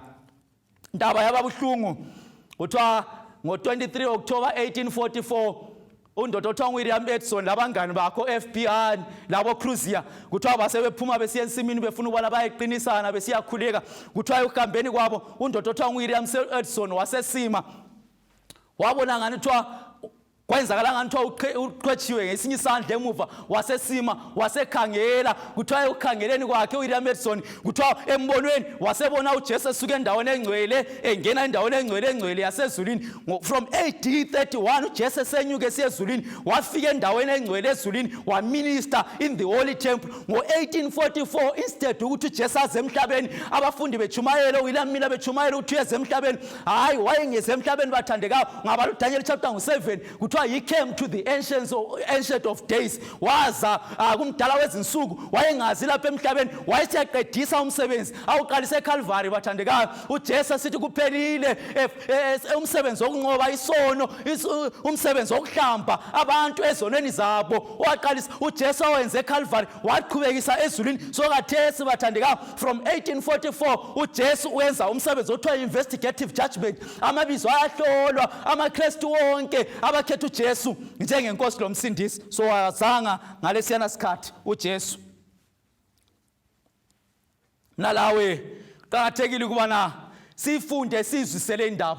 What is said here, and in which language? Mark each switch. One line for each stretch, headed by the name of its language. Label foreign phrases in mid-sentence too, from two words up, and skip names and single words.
North Ndebele: indaba yababuhlungu kuthiwa ngo23 October 1844 undoda othiwa nguWilliam Edson labangani bakho FBI labo Cruiser kuthiwa basebephuma besiya ensimini befuna ukubala bayeqinisana besiyakhuleka kuthiwa ukuhambeni kwabo undoda othiwa nguWilliam Edson wasesima wabona ngani kuthiwa kwenzakala ngani kuthiwa uqhetshiwe ngesinye isandla emuva wasesima wasekhangela kuthiwa ukhangeleni kwakhe uWilliam Edson kuthiwa embonweni wasebona uJesu esuka endaweni engcwele engena endaweni engcwele yasezulwini
English: from AD 31
North Ndebele: uJesu esenyuke esezulwini wafika endaweni engcwele ezulwini waminister
English: in the holy temple
North Ndebele: ngo1844 instead ukuthi uJesu aze emhlabeni abafundi bechumayela uWilliam Miller bechumayela ukuthi uyeze emhlabeni hayi wayengeze emhlabeni bathandekayo ngaba uDaniel chapter 7
English: he came to the ancient of days
North Ndebele: waza kumdala wezinsuku wayengazi lapha emhlabeni wayesiyaqedisa umsebenzi awuqalise eCalvary bathandekayo uJesu sithi kuphelile umsebenzi wokunqoba isono umsebenzi wokuhlamba abantu ezonweni zabo waqalisa uJesu wenze eCalvary waqhubekisa ezulwini sokathesi bathandekayo from 1844 uJesu wenza umsebenzi othiwa
English: investigative judgment
North Ndebele: amabizo ayahlolwa amaKristu wonke abakhetha uJesu njengenkosi lomsindisi so wazanga ngalesiyana sikhathi uJesu nalawe qakathekile ukubana sifunde sizwisele indaba.